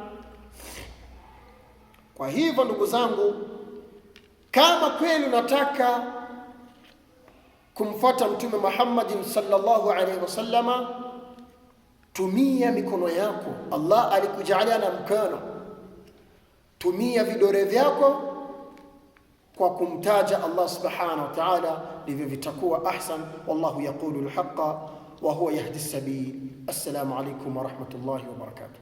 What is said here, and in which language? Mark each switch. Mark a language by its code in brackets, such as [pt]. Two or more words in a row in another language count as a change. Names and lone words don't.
[sw] Kwa hivyo ndugu zangu, kama kweli unataka kumfuata Mtume Muhammadin [ar] صلى الله عليه وسلم, [sw] tumia mikono yako. Allah alikujalia na mkono, tumia vidole vyako kwa kumtaja Allah [ar] سبحانه وتعالى, [sw] ndivyo vitakuwa ahsan. [ar] والله يقول الحق وهو يهدي السبيل. السلام عليكم ورحمة الله وبركاته.